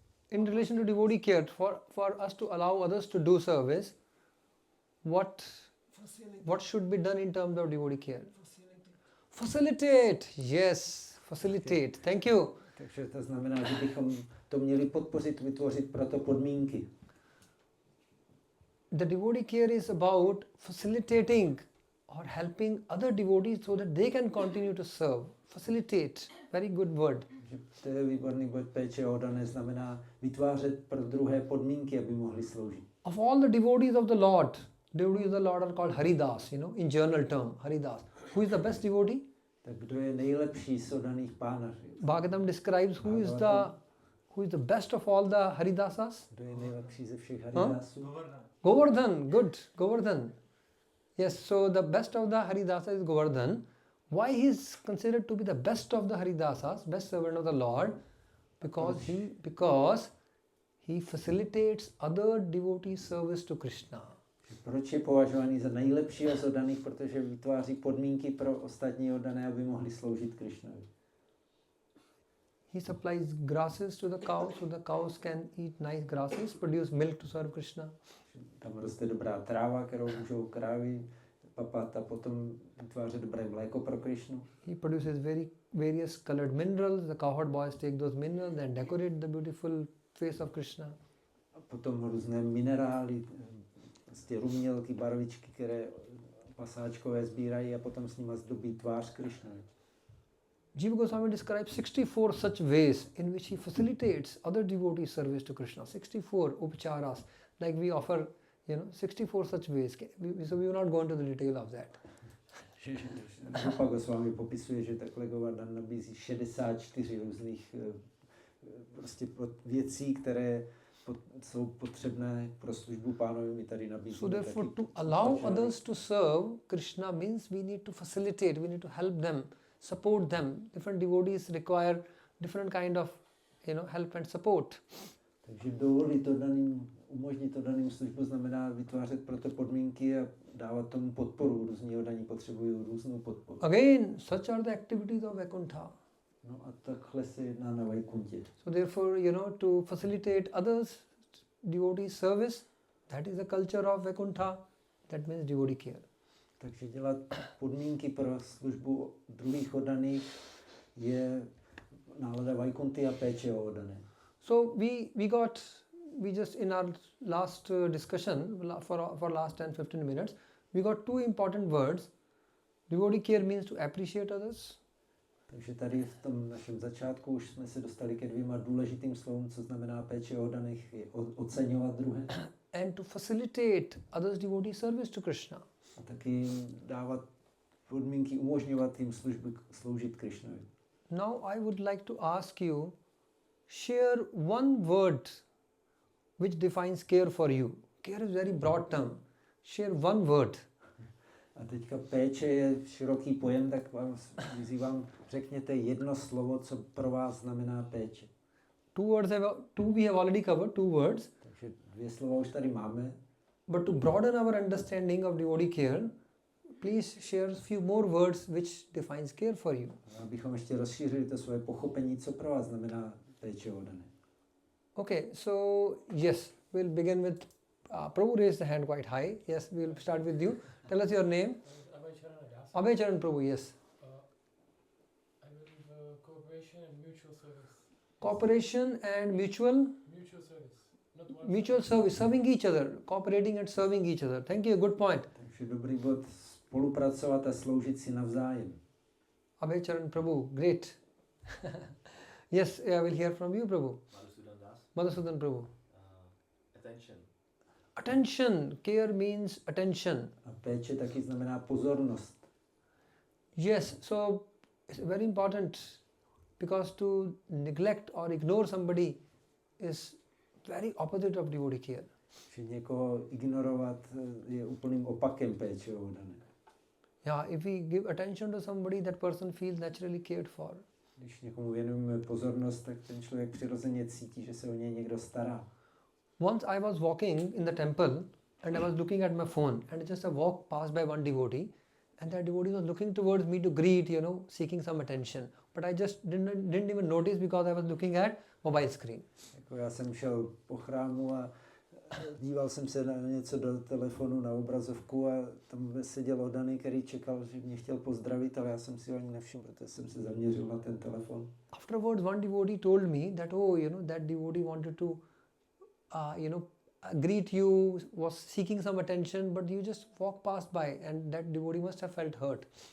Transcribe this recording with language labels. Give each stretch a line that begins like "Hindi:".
English: In relation to devotee care, for us to allow others to do service, what should be done in terms of devotee care? Facilitate. Yes, facilitate. Thank you.
Czech: Takže to znamená, že bychom to měli podpořit, vytvořit proto podmínky.
English: The devotee care is about facilitating or helping other devotees so that they can continue to serve. Facilitate. Very good word.
Czech: To je výborný bod. Péče oddané znamená vytvářet pro druhé podmínky, aby mohli sloužit.
English: Of all the devotees of the Lord are called Haridas, in journal term, Haridas. Who is the best devotee?
Czech: Tak kdo je nejlepší z oddaných pána?
English: Bhagavatam describes who is the best of all the Haridasas?
Czech: Kdo je nejlepší ze všech Haridasů?
English: Govardhan, good, Govardhan. Yes, so the best of the Haridasas is Govardhan. Why he is considered to be the best of the Haridasas, best servant of the Lord? Because he facilitates other devotees' service to Krishna.
Czech: Proč je považovaný za nejlepšího z oddaných? Protože vytváří podmínky pro ostatní oddané, aby mohli sloužit Krishnovi.
English: He supplies grasses to the cows, so the cows can eat nice grasses, produce milk to serve Krishna.
Czech: Tam roste dobrá tráva, kterou můžou krávy papat a potom vytvářet dobré mléko pro Krishnu.
English: He produces various colored minerals. The cowherd boys take those minerals and decorate the beautiful face of Krishna.
Czech: A potom různé minerály, prostě rumělky, barvičky, které pasáčkové sbírají a potom s nimi zdobí tvář Krishnovi.
English: Jiva Goswami describes 64 such ways in which he facilitates other devotees' service to Krishna. 64 upacharas, like we offer, 64 such ways. So we will not go into the detail of that.
Czech: Jiva Goswami popisuje, že takhle Govardhan nabízí 64 různých prostě věcí, které jsou potřebné pro službu pánovi. My tady nabízíme.
English: So therefore, to allow others to serve Krishna means we need to facilitate, we need to help them, support them. Different devotees require different kind of, help and support.
Czech: Takže umožnit oddaným službu znamená vytvářet proto podmínky a dávat tomu podporu. Různí oddaní potřebují různou podporu.
English: Again, such are the activities of Vaikuntha.
Czech: No a takhle se jedná na Vaikuntě.
English: So therefore, to facilitate others, devotees' service, that is the culture of Vaikuntha, that means devotee care.
Czech: Takže dělat podmínky pro službu druhých oddaných je nálada Vaikunthy a péče o oddané.
English: So we just in our last discussion for last 10-15 minutes, we got two important words. Devotee care means to appreciate others.
Czech: Takže tady v tom našem začátku už jsme se dostali ke dvěma důležitým slovům, co znamená péče o oddaných, je oceňovat druhé.
English: And to facilitate others' devotee service to Krishna.
Czech: A taky dávat podmínky, umožňovat jim sloužit Krishnovi.
English: Now I would like to ask you, share one word which defines care for you. Care is very broad term. Share one word.
Czech: A teďka péče je široký pojem, tak vás vyzývám, řekněte jedno slovo, co pro vás znamená péče.
English: Two we have already covered, two words.
Czech: Takže dvě slova už tady máme.
English: But to broaden our understanding of devotee care, please share a few more words which defines care for you.
Czech: Abychom ještě rozšířili to svoje pochopení, co pro vás znamená péče o oddané.
English: Okay, so yes, we'll begin with Prabhu raised the hand quite high. Yes, we'll start with you. Tell us your name. Abhay Charan Prabhu, yes. I believe cooperation and mutual service. Cooperation and mutual Service. Not one mutual service, serving each other, cooperating and serving each other. Thank you, good point.
Czech: Takže dobrý bod, spolupracovat a sloužit si navzájem.
English: Abhay Charan Prabhu, great. Yes, I will hear from you, Prabhu. Madhusudan Prabhu. Attention. Attention, care means attention.
Czech: A péče taky znamená pozornost.
English: Yes, so it's very important because to neglect or ignore somebody is very opposite of devotee care.
Czech: Že někoho ignorovat je úplným opakem péče o oddané.
English: Yeah, if we give attention to somebody, that person feels naturally cared for.
Czech: Když někomu věnujeme pozornost, tak ten člověk přirozeně cítí, že se o něj někdo stará.
English: Once I was walking in the temple and I was looking at my phone, and just a walk passed by one devotee, and that devotee was looking towards me to greet, seeking some attention. But I just didn't even notice because I was looking at mobile screen.
Czech: Jako já jsem šel po chrámu a díval jsem se na něco do telefonu, na obrazovku, a tam seděl oddaný, který čekal, že mě chtěl pozdravit, ale já jsem si ho ani nevšiml, protože jsem se zaměřil na ten telefon.
English: Afterwards, one devotee told me that, that devotee wanted to, greet you, was seeking some attention, but you just walked past by, and that devotee must have felt hurt.